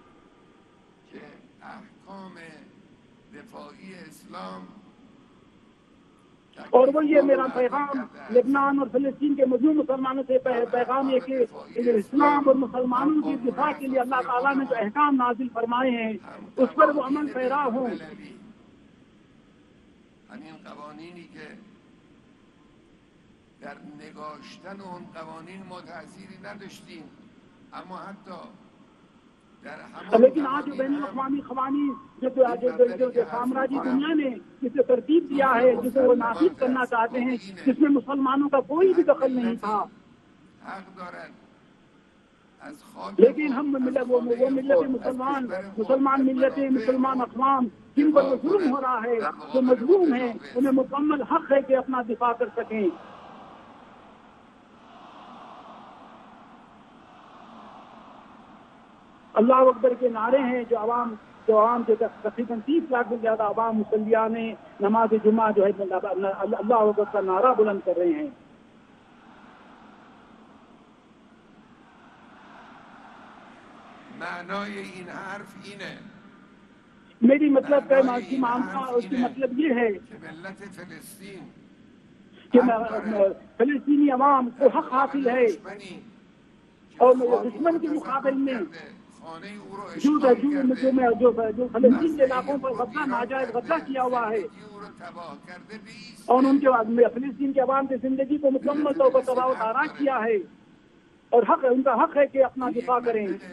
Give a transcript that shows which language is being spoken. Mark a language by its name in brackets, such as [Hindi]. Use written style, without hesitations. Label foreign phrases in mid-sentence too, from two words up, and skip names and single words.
[Urdu] اور وہ یہ میرا پیغام لبنان اور فلسطین کے مظلوم مسلمانوں سے پیغام ہے کہ اسلام اور مسلمانوں کی دفاع کے لیے اللہ تعالیٰ نے جو احکام نازل فرمائے ہیں اس پر وہ عمل پیرا ہوں. [Persian] همین قوانینی که در نگاشتن اون قوانین ما تأثیری نداشتیم، اما حتی [Urdu] لیکن آج جو بین الاقوامی قوانین جو سامراجی دنیا نے جسے ترتیب دیا ہے، جسے وہ نافذ کرنا چاہتے ہیں، جس میں مسلمانوں کا کوئی بھی دخل نہیں تھا، لیکن ہم وہ ملت مسلمان ملتیں، مسلمان اقوام جن پر وہ ظلم ہو رہا ہے، جو مظلوم ہیں، انہیں مکمل حق ہے کہ اپنا دفاع کر سکیں. اللہ اکبر کے نعرے ہیں جو عوام تقریباً 30 لاکھ سے زیادہ عوام مسلیان نماز جمعہ جو ہے اللہ اکبر کا نعرہ بلند کر رہے ہیں. [Persian] معنای این حرف اینه، [Urdu] میری مطلب کا معاملہ اس کی مطلب یہ ہے کہ ملت فلسطین کہ فلسطینی عوام کو حق حاصل ہے اور دشمن کے مقابل میں جو فلسطین کے علاقوں پر غصہ ناجائز غصہ کیا ہوا ہے اور ان کے فلسطین کے عوام کی زندگی کو مکمل طور پر تباہ و تاراج کیا ہے، اور ان کا حق ہے کہ اپنا دفاع کریں.